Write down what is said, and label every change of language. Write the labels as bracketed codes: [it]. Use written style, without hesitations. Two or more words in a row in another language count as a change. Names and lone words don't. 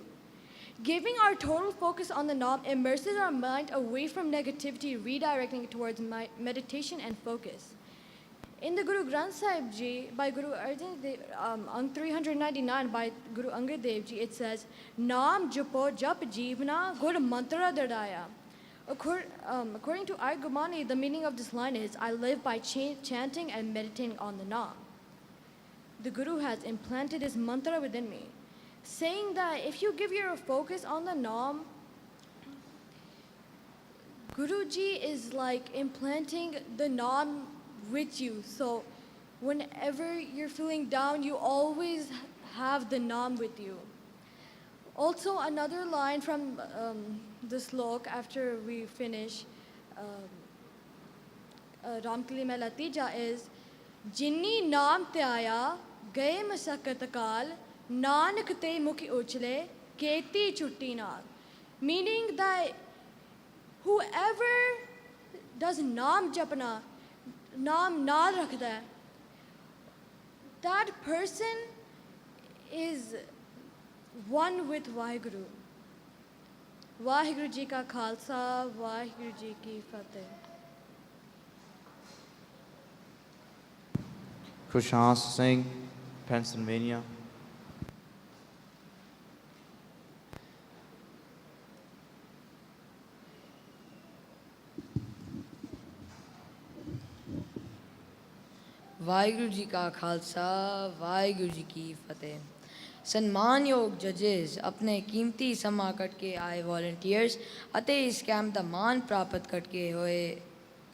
[en] Giving our total focus on the Naam immerses our mind away from negativity, redirecting it towards meditation and focus. In the Guru Granth Sahib Ji, by Guru Arjan Dev, on 399 by Guru Angad Dev Ji, it says, [pa] ਨਾਮ ਜਪੋ ਜਪ ਜੀਵਨਾ ਗੁਰ ਮੰਤਰ ਦਦਾਇਆ. [en] According to our Gurmat, the meaning of this line is, I live by chanting and meditating on the Naam. The Guru has implanted his mantra within me, saying that if you give your focus on the Naam, Guruji is like implanting the Naam with you. So whenever you're feeling down, you always have the Naam with you. Also, another line from the slok after we finish Ramkali Mela Tija is [pa] ਜਿੰਨੀ ਨਾਮ ਤੇ ਆਇਆ ਗਏ ਮਸਕਤ ਕਲ ਨਾਨਕ ਤੇ ਮੁਖੀ ਉਚਲੇ ਕੇਤੀ ਛੁੱਟੀ ਨਾਲ. [en] Meaning that whoever does [pa] ਨਾਮ ਜਪਣਾ, ਨਾਮ ਨਾਲ ਰੱਖਦਾ ਹੈ, [en] that person is one with Vaheguru. [pa] ਵਾਹਿਗੁਰੂ ਜੀ ਕਾ ਖਾਲਸਾ, ਵਾਹਿਗੁਰੂ ਜੀ ਕੀ ਫਤਿਹ. Krishans Singh, Pennsylvania. ਵਾਹਿਗੁਰੂ ਜੀ ਕਾ ਖਾਲਸਾ ਵਾਹਿਗੁਰੂ ਜੀ ਕੀ ਫਤਿਹ ਸਨਮਾਨਯੋਗ ਜੱਜਸ ਆਪਣੇ ਕੀਮਤੀ ਸਮਾਂ ਕੱਢ ਕੇ ਆਏ ਵੋਲੰਟੀਅਰਸ ਅਤੇ ਇਸ ਕੈਂਪ ਦਾ ਮਾਣ ਪ੍ਰਾਪਤ ਕਰਕੇ ਹੋਏ